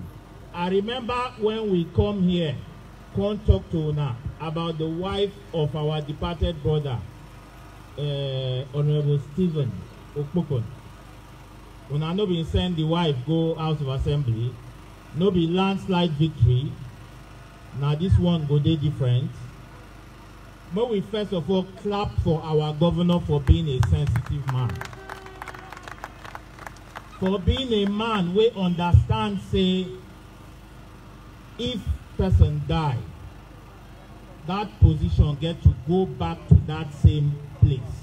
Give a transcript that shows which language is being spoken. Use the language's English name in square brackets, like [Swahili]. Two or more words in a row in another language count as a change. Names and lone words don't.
[Nigerian Pidgin] I remember when we come here, come talk to una about the wife of our departed brother, Honorable Stephen Okpokon. Una no be send the wife go House of Assembly. No be landslide victory. Now this one go dey different. But we first of all clap for our governor for being a sensitive man. For being a man we understand say if person die, that position get to go back to that same place.